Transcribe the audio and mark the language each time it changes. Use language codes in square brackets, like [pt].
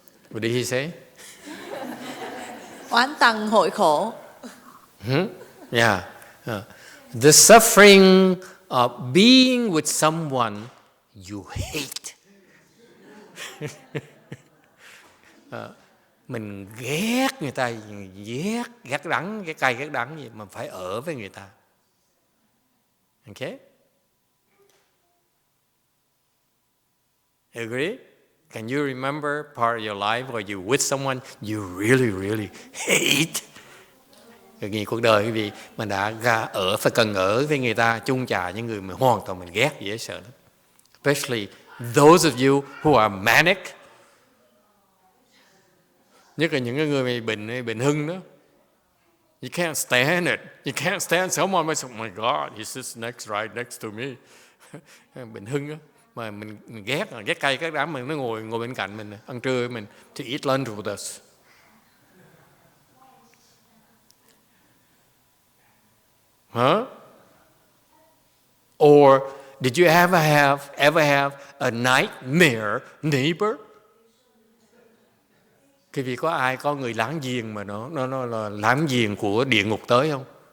[en] What did he say? [vi] Oán tầng hội khổ. [en] Yeah. The suffering of being with someone you hate. [vi] Mình ghét người ta, ghét đắng, ghét cay, ghét đắng gì mà phải ở với người ta. [en] Okay? Agree? Can you remember part of your life where you with someone you really hate? [vi] Vì cuộc đời quý vị mình đã phải cần ở với người ta, chung trà những người mà hoàn toàn mình ghét, dễ sợ lắm. [en] Especially those of you who are manic. [vi] Nhất là những người bệnh hưng đó. [en] You can't stand it. You can't stand someone who says, oh my God, he sits right next to me. [vi] Bệnh hưng đó. Mà mình ghét cay ghét đắng, mà nó ngồi bên cạnh mình, ăn trưa với mình, [en] to eat lunch with us. Huh? Or did you ever have a nightmare neighbor? [vi] Cái vì có ai có người láng giềng mà nó là láng giềng của địa ngục tới không?